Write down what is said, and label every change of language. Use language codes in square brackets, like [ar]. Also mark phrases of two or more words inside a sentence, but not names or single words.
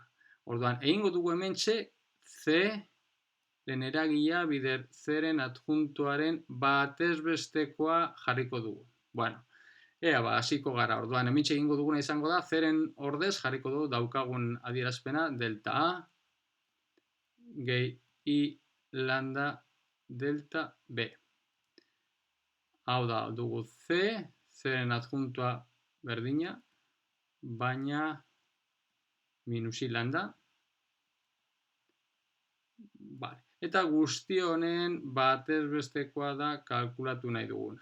[eu] Orduan, egingo dugu hementxe C-ren eragilea bider C-ren adjuntuaren batezbestekoa jarriko dugu. Bueno, ea hasiko gara. Orduan, hementxe egingo duguna izango da C-ren ordez jarriko dugu daukagun adierazpena delta A gehi I lambda delta B. Hau da, dugu C-ren adjuntua berdina, baina minus I lambda. Vale. Eta guzti honen batezbestekoa da kalkulatu nahi duguna.